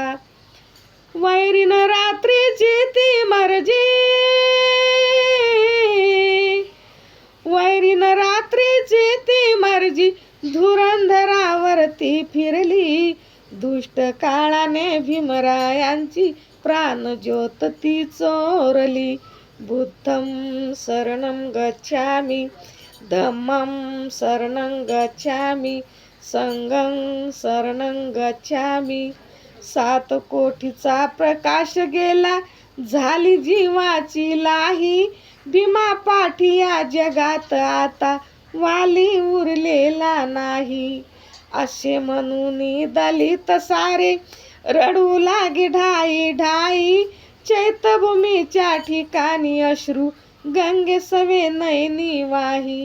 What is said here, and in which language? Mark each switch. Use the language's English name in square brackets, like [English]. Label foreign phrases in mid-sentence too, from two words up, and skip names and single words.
[Marathi] वैरीन रात्रीची ती मर्जी, वैरीन रात्रीची ती मर्जी धुरंधरावरती फिरली, दुष्ट काळाने भीमरायांची प्राणज्योत ती चोरली. [Pali] बुद्धं शरणं गच्छामि, धम्मं शरणं गच्छामि, संघं शरणं गच्छामि. [Marathi] 7 कोटीचा प्रकाश गेला, झाली जीवाची लाही, भीमापाठी या जगात आता वाली उरलेला नाही. असे म्हणून दलित सारे रडू लागे ढाई ढाई, चैत्यभूमीच्या ठिकाणी अश्रू गंगे सवे नयनी वाही.